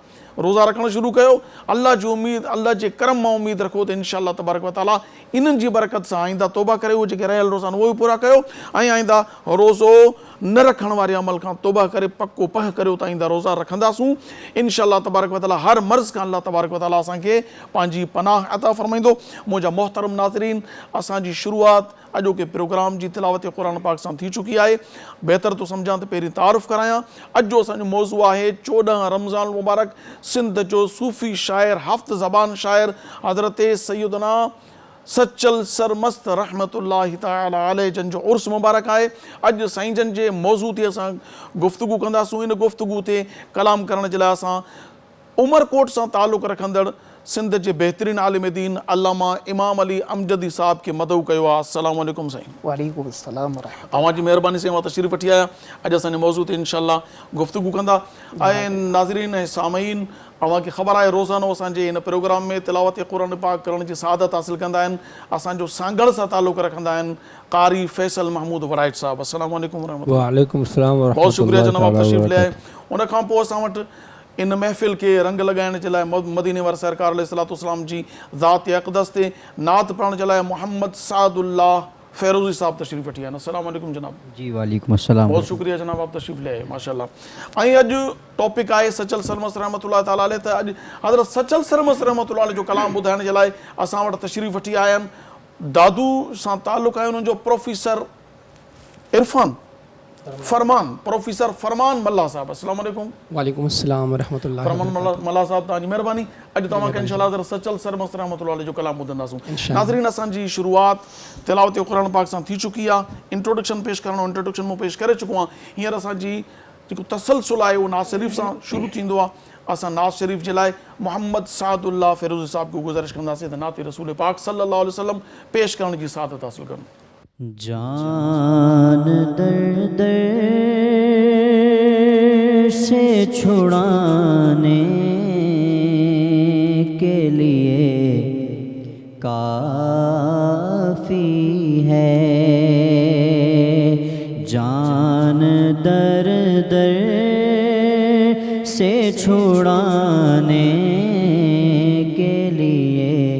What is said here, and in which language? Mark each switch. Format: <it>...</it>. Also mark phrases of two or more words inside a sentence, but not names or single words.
<sd>रोज़ा रखणु शुरू कयो, अल्लाह जी उम्मीद, अल्लाह जे करम मां उम्मीद रखो त</sd> <ar>إن شاء الله تبارك وتعالى</ar> <sd>इन्हनि जी बरकत सां आईंदा तौबा करे उहे जेके रहियल रोज़ा आहिनि उहे बि पूरा कयो, ऐं आईंदा रोज़ो न रखण वारे अमल खां तौबा करे पको पह करियो त आईंदा रोज़ा रखंदासूं</sd> <ar>إن شاء الله تبارك وتعالى.</ar> <sd>हर मर्ज़ खां</sd> <ar>الله تبارك وتعالى</ar> <sd>असांखे पंहिंजी पनाह अता फ़रमाईंदो। मुंहिंजा मोहतरम नाज़रीन, असांजी शुरूआत अॼोके प्रोग्राम जी तिलावत क़ुरान पाक सां थी चुकी आहे। बहितर थो सम्झां त पहिरीं तारुफ़ करायां। अॼु जो असांजो मौज़ू आहे 14 रमज़ान मुबारक। सिंध जो सूफ़ी शाइर, हफ़्त ज़बान शाइर हज़रत सैयदना सचल सरमस्त</sd> <ar>رحمة الله تعالى عليه</ar> <sd>जन जो उर्स मुबारक आहे। अॼु साईं जन जे मौज़ू ते असां गुफ़्तगू कंदासूं। इन गुफ़्तगू ते कलाम करण जे लाइ असां उमरकोट सां ताल्लुक़ रखंदड़ सिंध जे बहितरीन आलिम दीन अल्लामा इमाम अली अमजदी साहब खे मदऊ कयो आहे।</sd> <ar>السلام عليكم سائين. وعليكم السلام ورحمة الله.</ar> <sd>अव्हां जी महिरबानी सां मां तशरीफ़ वठी आया। अॼु असांजे मौज़ू ते इंशाअल्लाह गुफ़्तगू कंदा। ऐं नाज़रीन ऐं सामईन, अव्हांखे ख़बर आहे रोज़ानो असांजे हिन प्रोग्राम में तिलावत क़ुरान पाक करण जी सआदत हासिल कंदा आहिनि। असांजो सांगड़ सां ताल्लुक़ रखंदा आहिनि कारी फैसल महमूद वराइट साहब।</sd> <ar>السلام عليكم رحمة الله. وعليكم سلام و</ar> <ur>بہت شکریہ</ur> <ar>رحمة الله</ar> <ur>جناب تشریف لے آئے.</ur> <ar>وبركاته.</ar> <sd>उन खां पोइ असां वटि इन महफ़िल खे रंग लगाइण जे लाइ मदीने वारे सरकार अलैहिस्सलाम जी ज़ात अक़दस ते नात पढ़ण जे लाइ मोहम्मद सादुल्लाह फ़ैरोज़ी साहब तशरीफ़ वठी आया।</sd> <ar>السلام عليكم جناب. جی وعليكم السلام.</ar> <ur>بہت شکریہ جناب، آپ تشریف لے آئے ماشاءاللہ.</ur> <sd>ऐं अॼु टॉपिक आहे सचल सरमस्त</sd> <ar>رحمة الله تعالى عليه.</ar> <sd>त अॼु हज़रत सचल सरमस्त</sd> <ar>رحمة الله عليه</ar> <sd>जो कलाम ॿुधाइण जे लाइ असां वटि तशरीफ़ वठी आया आहिनि। दादू सां ताल्लुक़ आहे उन्हनि जो प्रोफेसर इरफान फरमान, प्रोफेसर फरमान मल्ला साहब।</sd> <ar>السلام عليكم. وعليكم السلام ورحمة الله.</ar> <sd>फरमान मल्ला साहब, तव्हांजी महिरबानी। अॼु तव्हांखे इंशाअल्लाह हज़रत सचल सरमस्त</sd> <ar>رحمة الله عليه</ar> <sd>जो कलाम ॿुधंदासूं। नाज़रीन, असांजी शुरूआत तिलावत क़ुरान पाक सां थी चुकी आहे। इंट्रोडक्शन पेश करणो, इंट्रोडक्शन मूं पेश करे चुको आहियां। हींअर असांजी जेको तसलसुल आहे उहो नाज़ शरीफ़ सां शुरू थींदो आहे। असां नाज़ शरीफ़ जे लाइ मोहम्मद सादुल्लाह फ़ैरोज़ी साहब को गुज़ारिश कंदासीं त नात रसूल पाक</sd> <ar>صلى الله عليه وسلم</ar> <sd>पेश करण जी सआदत हासिल कनि।</sd> <ur>جان در در سے چھڑانے کے لیے کافی ہے، جان در در سے چھڑانے کے لیے</ur>